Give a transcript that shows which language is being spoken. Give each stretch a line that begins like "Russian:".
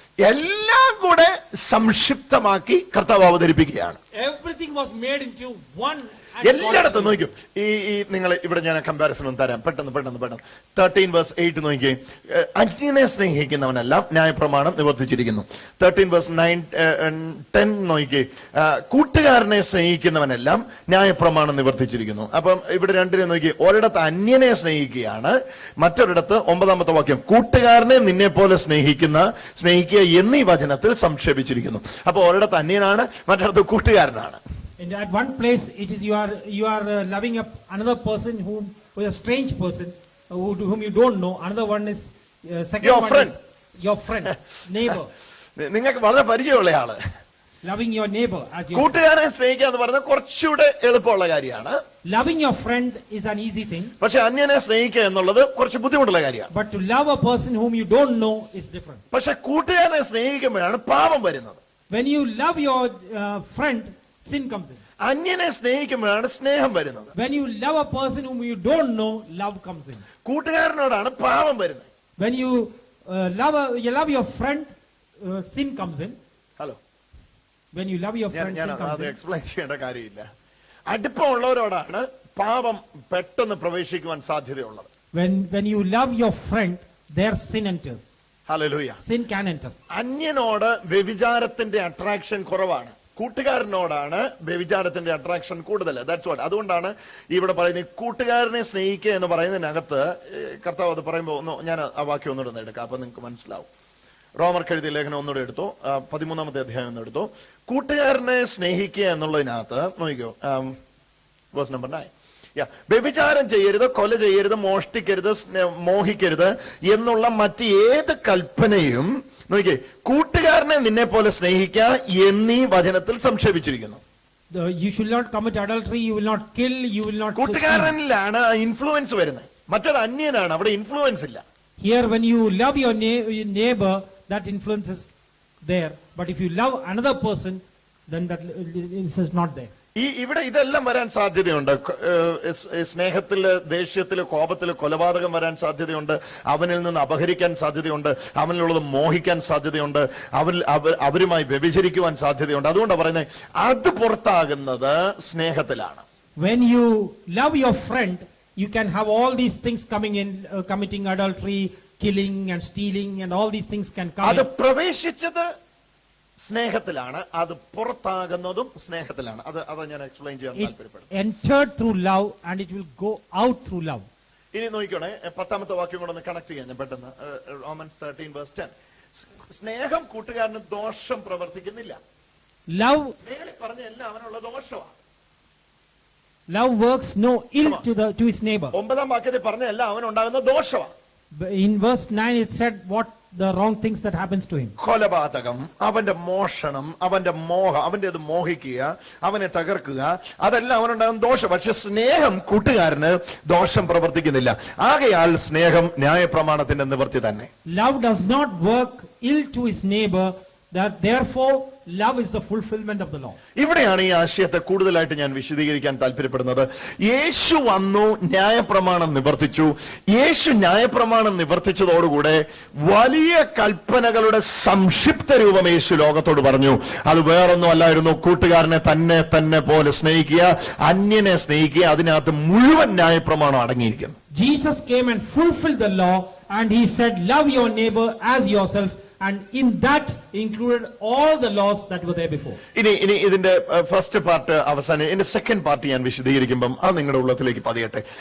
Malayalam: എല്ലാം കൂടെ സംക്ഷിപ്തമാക്കി കർത്താവ് അവതരിപ്പിക്കുകയാണ്.
English: Everything was made into one.
Malayalam: എല്ലായിടത്തും നോക്കും. ഈ നിങ്ങൾ ഇവിടെ ഞാൻ കമ്പാരിസൺ ഒന്ന് തരാം പെട്ടെന്ന് 13:8 നോക്കിയേ. അന്യനെ സ്നേഹിക്കുന്നവനെല്ലാം ന്യായപ്രമാണം നിവർത്തിച്ചിരിക്കുന്നു. 13:9-10 നോക്കിയേ. കൂട്ടുകാരനെ സ്നേഹിക്കുന്നവനെല്ലാം ന്യായപ്രമാണം നിവർത്തിച്ചിരിക്കുന്നു. അപ്പം ഇവിടെ രണ്ടിനെ നോക്കി. ഒരിടത്ത് അന്യനെ സ്നേഹിക്കുകയാണ്, മറ്റൊരിടത്ത് 9ാമത്തെ വാക്യം കൂട്ടുകാരനെ നിന്നെ പോലെ സ്നേഹിക്കുക എന്നീ വചനത്തിൽ സംക്ഷേപിച്ചിരിക്കുന്നു. അപ്പൊ ഒരിടത്ത് അന്യനാണ്, മറ്റൊരിടത്ത് കൂട്ടുകാരനാണ്.
English: And at one place it is you are loving another person who is a strange person whom you don't know. Another one is second your one friend. is your friend, neighbor.
Malayalam: നിങ്ങൾക്ക് വളരെ പരിചയമുള്ള ആള്.
English: Loving your neighbor as your
Malayalam: കൂട്ടുകാരനെ സ്നേഹിക്കുക എന്ന് പറയുന്നത് കുറച്ചുകൂടെ എളുപ്പമുള്ള കാര്യമാണ്.
English: Loving your friend is an easy thing.
Malayalam: പക്ഷെ അന്യനെ സ്നേഹിക്കുക എന്നുള്ളത് കുറച്ച് ബുദ്ധിമുട്ടുള്ള കാര്യമാണ്.
English: But to love a person whom you don't know is different.
Malayalam: പക്ഷെ കൂട്ടുകാരനെ സ്നേഹിക്കുമ്പോഴാണ് പാപം വരുന്നത്.
English: When you love your friend, sin comes in.
Malayalam: അന്യനെ സ്നേഹിക്കുമ്പോഴാണ് സ്നേഹം വരുന്നത്.
English: When you love a person whom you don't know, love comes in.
Malayalam: കൂട്ടുകാരനോടാണ് പാപം വരുന്നത്.
English: When you love your friend, sin comes in,
Malayalam: hello,
English: when you love your friend,
Malayalam: ഞാൻ
English: sin comes
Malayalam: അത്
English: in.
Malayalam: Explain ചെയ്യേണ്ട കാര്യമില്ല. അടുപ്പമുള്ളവരോടാണ് പാപം പെട്ടെന്ന് പ്രവേശിക്കുവാൻ സാധ്യതയുള്ളത്.
English: When you love your friend, their sin enters.
Malayalam: Hallelujah.
English: Sin can enter.
Malayalam: അന്യനോട് വ്യഭിചാരത്തിന്റെ attraction കുറവാണ്, കൂട്ടുകാരനോടാണ് വ്യഭിചാരത്തിന്റെ attraction കൂടുതൽ.
English: That's what.
Malayalam: അതുകൊണ്ടാണ് ഇവിടെ പറയുന്നത് കൂട്ടുകാരനെ സ്നേഹിക്കുക എന്ന് പറയുന്നതിനകത്ത് കർത്താവ് അത് പറയുമ്പോൾ ഞാൻ ആ വാക്യം ഒന്നുകൂടെ എടുക്കാം, അപ്പൊ നിങ്ങൾക്ക് മനസ്സിലാവും. റോമർക്ക് എഴുതിയ ലേഖനം ഒന്നുകൂടെ എടുത്തു, 13-ാമത്തെ അധ്യായം ഒന്നെടുത്തു. കൂട്ടുകാരനെ സ്നേഹിക്കുക എന്നുള്ളതിനകത്ത് നോക്കിക്കോ, വേഴ്സ് നമ്പർ 9. വ്യഭിചാരം ചെയ്യരുത്, കൊല ചെയ്യരുത്, മോഷ്ടിക്കരുത്, മോഹിക്കരുത് എന്നുള്ള മറ്റ് ഏത് കൽപ്പനയും നോക്കിക്കേ കൂട്ടുകാരനെ നിന്നെ പോലെ സ്നേഹിക്കുക എന്നീ വചനത്തിൽ സംക്ഷേപിച്ചിരിക്കുന്നു.
English: You should not commit adultery, you will not kill, you will not steal.
Malayalam: കൂട്ടുകാരനിലാണ് influence വരുന്നത്, മറ്റേത് അന്യനാണ്, അവിടെ ഇൻഫ്ലുവൻസ് ഇല്ല.
English: Here when you love your neighbor, that influence is there. But if you love another person, then that influence is not there.
Malayalam: ഇവിടെ ഇതെല്ലാം വരാൻ സാധ്യതയുണ്ട്. സ്നേഹത്തില്, ദേഷ്യത്തില്, കോപത്തില് കൊലപാതകം വരാൻ സാധ്യതയുണ്ട്. അവനിൽ നിന്ന് അപഹരിക്കാൻ സാധ്യതയുണ്ട്. അവനിലുള്ളത് മോഹിക്കാൻ സാധ്യതയുണ്ട്. അവരുമായി വ്യഭിചരിക്കുവാൻ സാധ്യതയുണ്ട്. അതുകൊണ്ടാണ് പറയുന്നത് അത് പുറത്താകുന്നത് സ്നേഹത്തിലാണ്.
English: When you love your friend, you can have all these things coming in, committing adultery, killing and stealing, and all these things can come
Malayalam: അത്
English: in.
Malayalam: പ്രവേശിച്ചത് സ്നേഹത്തിലാണ്, അത് പുറത്താകുന്നതും സ്നേഹത്തിലാണ്. അത് ഞാൻ എക്സ്പ്ലെയിൻ ചെയ്യാൻ
English: It
Malayalam: താല്പര്യപ്പെടുന്നു.
English: entered through love and it will go out through love.
Malayalam: ഇനി നോക്കിക്കോണേ, 10-ാമത്തെ വാക്യം കൂടെ ഒന്ന് കണക്ട് ചെയ്യാൻ ഞാൻ പെട്ടെന്ന്. റോമൻസ് 13:10. സ്നേഹം കൂട്ടുകാരന് ദോഷം പ്രവർത്തിക്കുന്നില്ല.
English: Love
Malayalam: പറഞ്ഞ എല്ലാം അവനുള്ള ദോഷമാണ്.
English: works no ill to his neighbor.
Malayalam: 9-ാം വാക്യത്തിൽ പറഞ്ഞ എല്ലാം അവനുണ്ടാകുന്ന ദോഷമാണ്.
English: In verse 9 it said what the wrong things that happens to him.
Malayalam: കൊലപാതകം, അവന്റെ മോഷണം, അവന്റെ മോഹം, അവന്റെ മോഹിക്കുക, അവനെ തകർക്കുക, അതെല്ലാം അവനുണ്ടാകുന്ന ദോഷം. പക്ഷെ സ്നേഹം കൂട്ടുകാരന് ദോഷം പ്രവർത്തിക്കുന്നില്ല. ആകയാൽ സ്നേഹം ന്യായപ്രമാണത്തിന്റെ നിവൃത്തി തന്നെ.
English: Love does not work ill to his neighbor, that therefore love is the fulfillment of the law.
Malayalam: ഇവിടെയാണ് ഈ ആശയത്തെ കൂടുതലായിട്ട് ഞാൻ വിശദീകരിക്കാൻ താല്പര്യപ്പെടുന്നത്. യേശു വന്നു, ന്യായപ്രമാണം നിവർത്തിച്ചു. യേശു ന്യായപ്രമാണം നിവർത്തിച്ചതോടുകൂടെ വലിയ കൽപ്പനകളുടെ സംക്ഷിപ്ത രൂപം യേശു ലോകത്തോട് പറഞ്ഞു. അത് വേറൊന്നും അല്ലായിരുന്നു, കൂട്ടുകാരനെ തന്നെ പോലെ സ്നേഹിക്കുക, അന്യനെ സ്നേഹിക്കുക. അതിനകത്ത് മുഴുവൻ ന്യായപ്രമാണം അടങ്ങിയിരിക്കുന്നു.
English: Jesus came and fulfilled the law, and he said love your neighbor as yourself, and in that included all the laws that were there before.
Malayalam: ഇനി ഇതിന്റെ ഫസ്റ്റ് പാർട്ട് അവസാനം, ഇതിന്റെ സെക്കൻഡ് പാർട്ട് ഞാൻ വിശദീകരിക്കുമ്പം അത് നിങ്ങളുടെ ഉള്ളത്തിലേക്ക് പതിയട്ടെ.